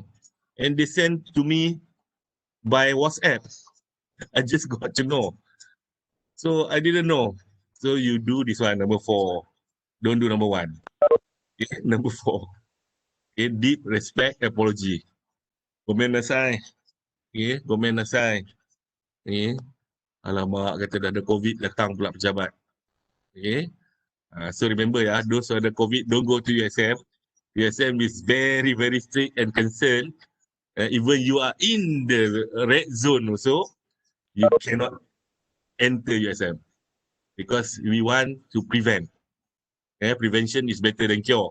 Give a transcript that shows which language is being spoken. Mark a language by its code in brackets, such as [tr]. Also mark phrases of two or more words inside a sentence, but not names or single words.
[en] And they sent to me by WhatsApp. I just got to know. So I didn't know. So you do this one, number 4. Don't do number 1. Okay, number 4. Okay, deep respect, apology. [ja] ごめんなさい. Okay, ごめんなさい. [en] Okay. [ms] Alamak, kata dah ada COVID, datang pula pejabat. [en] Okay. So remember ya, those who ada COVID, don't go to USM. USM is very, very strict and concerned. Even you are in the red zone also, you cannot enter USM. Because we want to prevent. Prevention is better than cure.